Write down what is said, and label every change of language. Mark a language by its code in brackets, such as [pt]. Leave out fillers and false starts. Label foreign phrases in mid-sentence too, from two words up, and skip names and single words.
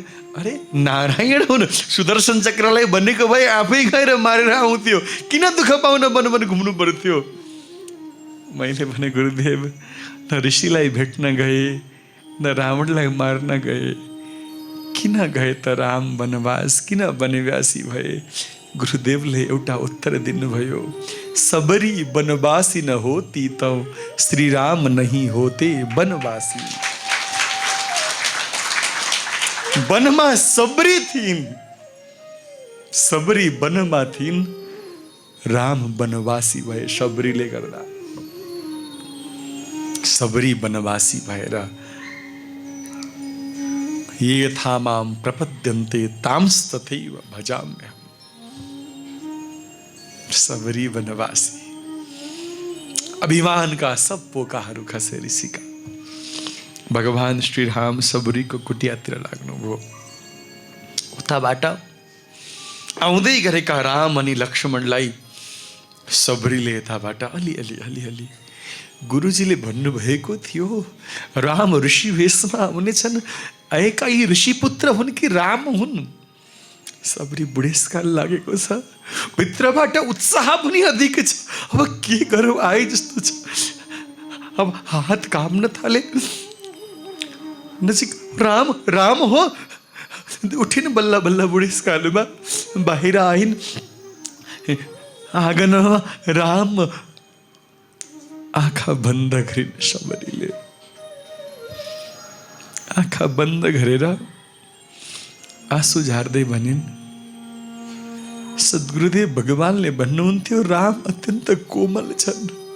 [ne] अरे नारायण हुनु, सुदर्शन चक्रलाई भनेको भए आफै गएर मारेर आउँथ्यो, किन दुःख पाउन वन घुम्नु पर्थ्यो? मैले भने, गुरुदेव न ऋषिलाई भेट्न गए, न रावणलाई मार्न गए, किन गए त राम वनवास, किन वनवासी भए? गुरुदेवले एउटा उत्तर दिनुभयो, [hi] सबरी वनवासी न होती तो श्री राम नहीं होते वनवासी। [ne] वनमा सबरी थिइन्, सबरी वनमा थिइन्, राम वनवासी भए सबरीले गर्दा। सबरी वनवासी भएर [sa] ये यथा माम प्रपद्यन्ते तांस्तथैव भजाम्यहम्। [ne] सबरी वनवासी, अभिमान का सब पोकाहरू खसे ऋषिका। भगवान श्री राम सबरीको कुटियातिर लाग्नुभयो। उताबाट आउँदै गरेका राम अनि लक्ष्मणलाई सबरीले यताबाट अलि गुरुजीले भन्नुभएको थियो राम ऋषि वेशमा आउनेछन्, आएका यी ऋषिपुत्र हुन् कि राम हुन्? सबरी बुढेसकाल लागेको छ, भित्रबाट उत्साह पनि अधिक छ। अब के गरौँ, आए जस्तो छ। अब हात काम्न थाले। नजिक राम राम हो, उठिन बल्ल बल्ल बुढेसकालमा बाहिर आइन्। आँगन राम, आँखा बन्द गरिन् सबरीले। आँखा बन्द गरेर आँसु झार्दै भनिन्, सद्गुरुदेव भगवानले भन्नुहुन्थ्यो राम अत्यन्त कोमल छन्।